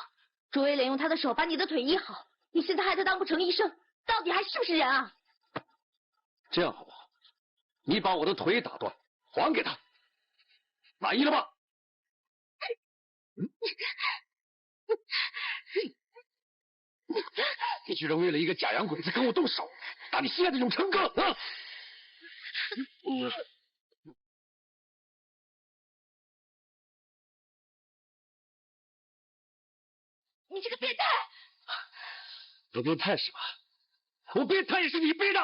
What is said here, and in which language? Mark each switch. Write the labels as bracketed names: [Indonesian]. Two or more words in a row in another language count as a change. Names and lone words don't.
[Chinese] 卓威廉用他的手把你的腿醫好，你現在害他當不成醫生，到底還是不是人啊？這樣好不好？你把我的腿打斷，還給他，滿意了吧？你居然為了一個假洋鬼子跟我動手，打你心愛的永成哥啊！你這個變態！我變態是吧？我變態也是你逼的！